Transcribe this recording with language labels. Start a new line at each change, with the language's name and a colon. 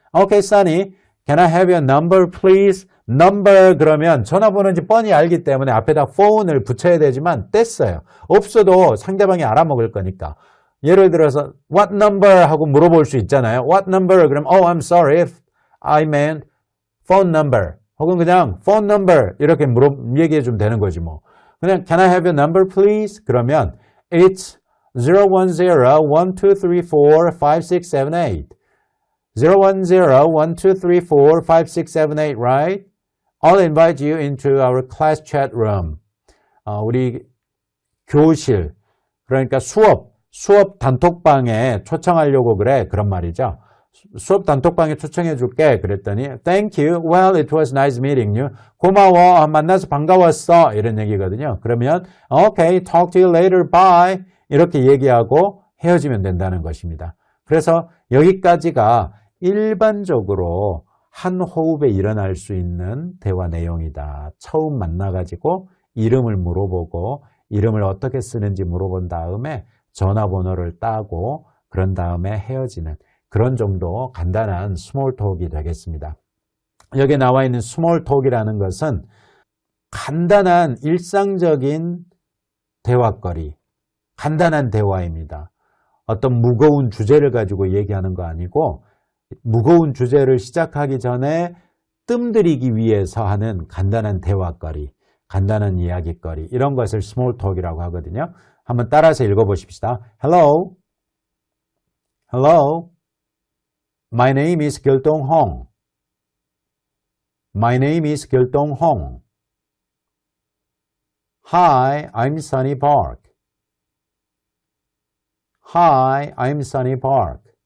English: Okay, Sonny, can I have your number, please?
Korean: Number 그러면 전화번호인지 뻔히 알기 때문에 앞에다 phone을 붙여야 되지만 뗐어요. 없어도 상대방이 알아먹을 거니까. 예를 들어서 what number 하고 물어볼 수 있잖아요.
English: What number? 그럼 oh, I'm sorry if I meant phone number.
Korean: 혹은 그냥 phone number 이렇게 얘기해 주면 되는 거지 뭐.
English: 그냥 can I have your number please? 그러면 it's 010-1234-5678 010-1234-5678 right? I'll invite you into our class chat room.
Korean: 우리 교실 그러니까 수업 단톡방에 초청하려고 그래. 그런 말이죠. 수업 단톡방에 초청해 줄게.
English: 그랬더니 Thank you. Well, it was nice meeting you.
Korean: 고마워. 만나서 반가웠어. 이런 얘기거든요.
English: 그러면 Okay, talk to you later. Bye.
Korean: 이렇게 얘기하고 헤어지면 된다는 것입니다. 그래서 여기까지가 일반적으로 한 호흡에 일어날 수 있는 대화 내용이다. 처음 만나가지고 이름을 물어보고 이름을 어떻게 쓰는지 물어본 다음에 전화번호를 따고 그런 다음에 헤어지는 그런 정도 간단한 스몰 톡이 되겠습니다. 여기에 나와 있는 스몰 톡이라는 것은 간단한 일상적인 대화거리, 간단한 대화입니다. 어떤 무거운 주제를 가지고 얘기하는 거 아니고 무거운 주제를 시작하기 전에 뜸들이기 위해서 하는 간단한 대화거리, 간단한 이야기거리 이런 것을 스몰 톡이라고 하거든요. 한번 따라서 읽어보십시다.
English: Hello. Hello. My name is Gyeoltong Hong. My name is Gyeoltong Hong. Hi, I'm Sunny Park. Hi, I'm Sunny Park.